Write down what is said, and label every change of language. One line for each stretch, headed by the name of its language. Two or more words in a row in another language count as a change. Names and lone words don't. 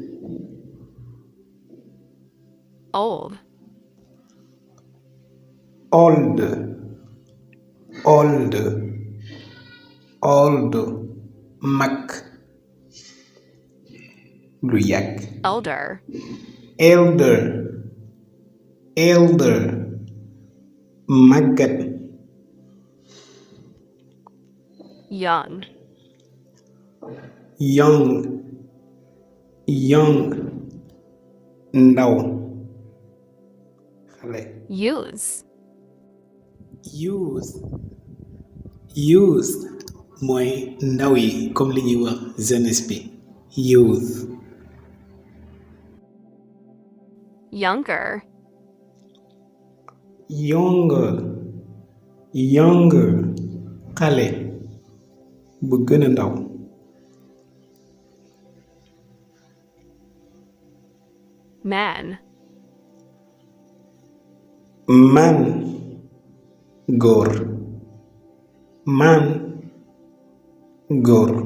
English: old, old old old
Wolof: mag lu yàgg.
English: elder, elder elder màggat. young, young young
Wolof: ndaw xale.
English: youths, youth youth
Wolof: mooy ndaw yi comme li ñuy wax jeunesse bi.
English: youth younger, younger younger
Wolof: xale bu gën a ndaw.
English: man, man góor. man góor.